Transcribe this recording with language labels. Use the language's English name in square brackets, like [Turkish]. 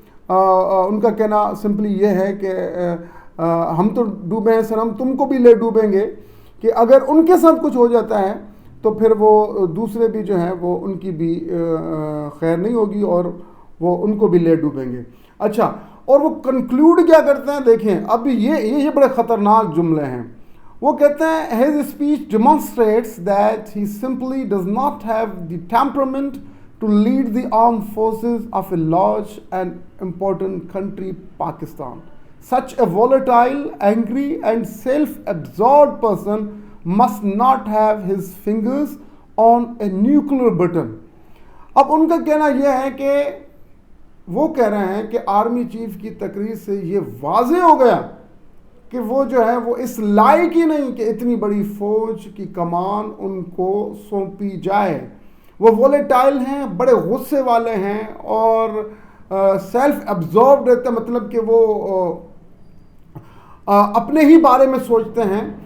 [Urdu] ان کا کہنا سمپلی یہ ہے کہ ہم تو ڈوبے ہیں سر, ہم تم کو بھی لے ڈوبیں گے, کہ اگر ان کے ساتھ کچھ ہو جاتا ہے تو پھر وہ دوسرے بھی جو ہیں وہ ان کی بھی خیر نہیں ہوگی اور وہ ان کو بھی لے ڈوبیں گے. اچھا, اور وہ کنکلوڈ کیا کرتے ہیں دیکھیں, اب یہ بڑے خطرناک جملے ہیں. وہ کہتے ہیں [English] his speech demonstrates that he simply does not have the temperament to lead the armed forces of a large and important country, Pakistan. Such a volatile, angry and self-absorbed person must not have his fingers on a nuclear button. [Urdu] اب ان کا کہنا یہ ہے کہ وہ کہہ رہے ہیں کہ آرمی چیف کی تقریر سے یہ واضح ہو گیا کہ وہ جو ہے وہ اس لائق ہی نہیں کہ اتنی بڑی فوج کی کمان ان کو سونپی جائے. وہ وولیٹائل ہیں, بڑے غصے والے ہیں اور سیلف ایبزاربڈ رہتے ہیں, مطلب کہ وہ اپنے ہی بارے میں سوچتے ہیں.